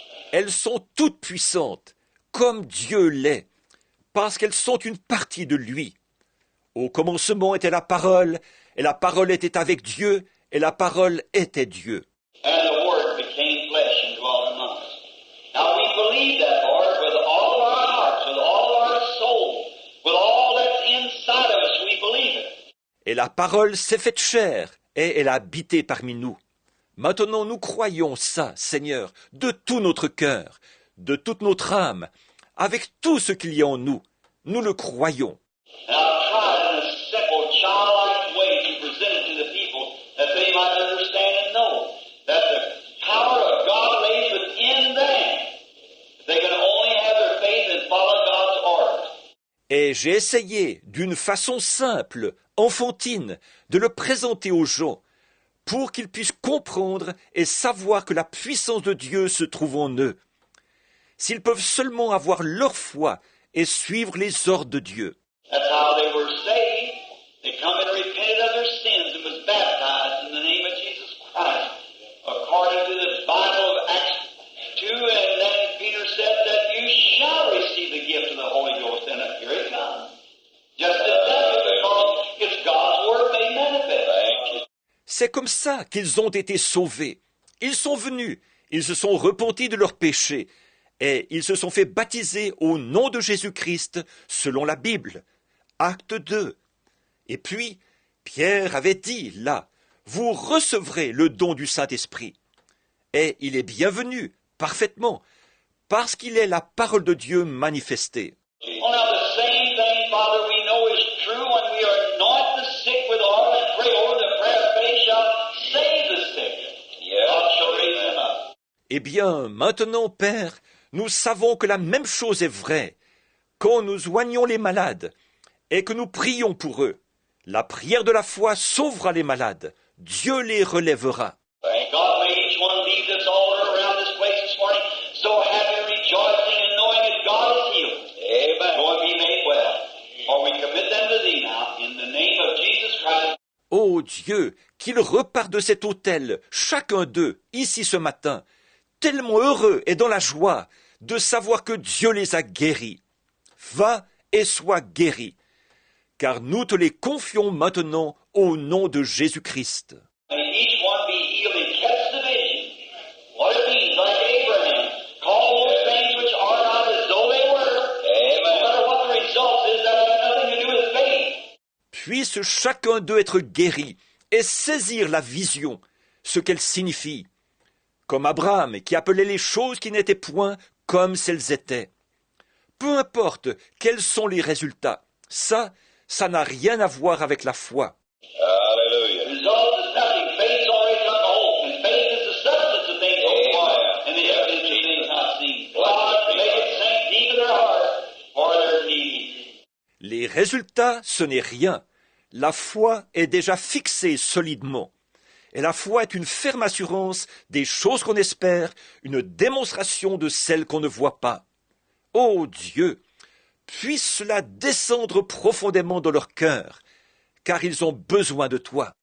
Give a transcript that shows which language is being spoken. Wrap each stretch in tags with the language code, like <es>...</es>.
<fr>Elles sont toutes puissantes, comme Dieu l'est, parce qu'elles sont une partie de lui. Au commencement était la parole, et la parole était avec Dieu, et la parole était Dieu.</fr> <en>And the Word became flesh and dwelt among us. Now we believe that, Lord, with all of our hearts, with all of our soul, with all that's inside of us, we believe it.</en> <fr>Et la parole s'est faite chair, et elle a habité parmi nous. Maintenant nous croyons ça, Seigneur, de tout notre cœur, de toute notre âme, avec tout ce qu'il y a en nous. Nous le croyons.</fr> <en>And I've tried in a simple, childlike way to present it to the people that they might understand and know that the power of God lays within them. They can only have their faith and follow God's orders.</en> <fr>Et j'ai essayé, d'une façon simple, enfantine, de le présenter aux gens, pour qu'ils puissent comprendre et savoir que la puissance de Dieu se trouve en eux. S'ils peuvent seulement avoir leur foi et suivre les ordres de Dieu.</fr> <en>That's how they were saved. They come and repented of their sins and was baptized in the name of Jesus Christ, according to the Bible of Acts 2. And then Peter said that you shall receive the gift of the Holy Ghost. And here it comes. Just as that, because it's God's Word made manifest. Thank you.</en> <fr>C'est comme ça qu'ils ont été sauvés. Ils sont venus, ils se sont repentis de leurs péchés, et ils se sont fait baptiser au nom de Jésus-Christ, selon la Bible. Acte 2. Et puis, Pierre avait dit, là, vous recevrez le don du Saint-Esprit. Et il est bienvenu, parfaitement, parce qu'il est la parole de Dieu manifestée.</fr> <en>Oh, now the same thing, Father, we know is true when we anoint the sick with oil and pray over the prayer of faith shall save the sick. God shall raise them up.</en> <fr>Eh bien, maintenant, Père, nous savons que la même chose est vraie. Quand nous oignons les malades et que nous prions pour eux, la prière de la foi sauvera les malades. Dieu les relèvera.</fr> <en>Thank God, may each one leave this altar around this place this morning so happy, rejoicing, and knowing that God is healed. Amen. Go and be made well. For we commit them to Thee now, in the name of Jesus Christ.</en> <fr>Ô Dieu, qu'ils repartent de cet autel, chacun d'eux, ici ce matin, tellement heureux et dans la joie de savoir que Dieu les a guéris. Va et sois guéri, car nous te les confions maintenant au nom de Jésus-Christ.</fr> <en>May each one be healed and catch the vision. What it means, like Abraham, call those things which are not as though they were. Amen. No matter what the result is, that has nothing to do with faith.</en> <fr>Puisse chacun d'eux être guéri et saisir la vision, ce qu'elle signifie, comme Abraham qui appelait les choses qui n'étaient point comme si elles étaient. Peu importe quels sont les résultats, ça n'a rien à voir avec la foi.</fr> <en>Hallelujah. The result is nothing. Faith's already come to hope, and faith is the substance of things hoped for, and the evidence of things not seen. God, make it sink deep in their heart for their need.</en> <fr>Les résultats, ce n'est rien. La foi est déjà fixée solidement. Et la foi est une ferme assurance des choses qu'on espère, une démonstration de celles qu'on ne voit pas. Ô Dieu, puisse cela descendre profondément dans leur cœur, car ils ont besoin de toi.</fr>